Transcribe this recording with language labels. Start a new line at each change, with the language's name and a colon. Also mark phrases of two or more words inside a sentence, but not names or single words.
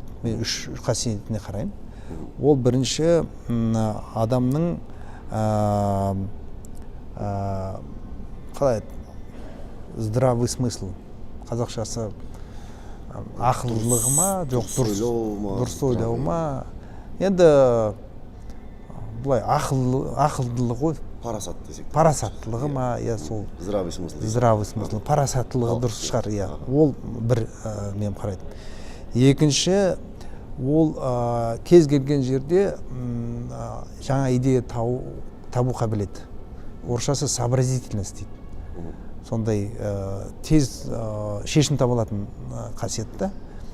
Kazakh: Мен 3 қасиетіне қараймын. Ол бірінші адамның қалай
Russian: здравый смысл,
Kazakh: қазақшасы ақылдылығы ма, жоқ дұрыс ойлау ма. Енді бұлай ақылдылығы ғой. Парасат десек. Парасаттылығы ма, я сол.
Russian: Здравый смысл. Здравый смысл.
Kazakh: Парасаттылығы дұрыс шығар, я. Ол бір мен қарайтын. Екінші, ол кез келген жерде жаңа идея табу қабілеті. Орысшасы сообразительность дейді. Сондай тез шешім таба алатын қасиетті.